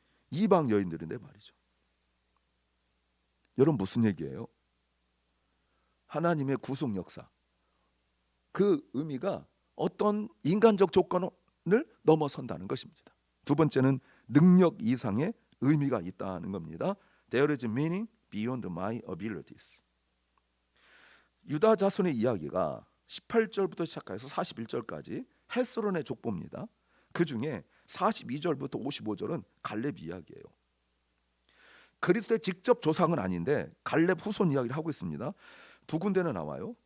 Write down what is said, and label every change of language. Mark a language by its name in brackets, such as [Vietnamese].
[Korean] 이방 여인들인데 말이죠. 여러분, 무슨 얘기예요? 하나님의 구속 역사. 그 의미가 어떤 인간적 조건을 넘어선다는 것입니다. 두 번째는 능력 이상의 의미가 있다는 겁니다. [English] There is meaning beyond my abilities. [Korean] 유다 자손의 이야기가 18절부터 시작해서 41절까지 헤스론의 족보입니다. 그 중에 42절부터 55절은 갈렙 이야기예요. 그리스도의 직접 조상은 아닌데 갈렙 후손 이야기를 하고 있습니다. 두 군데는 나와요.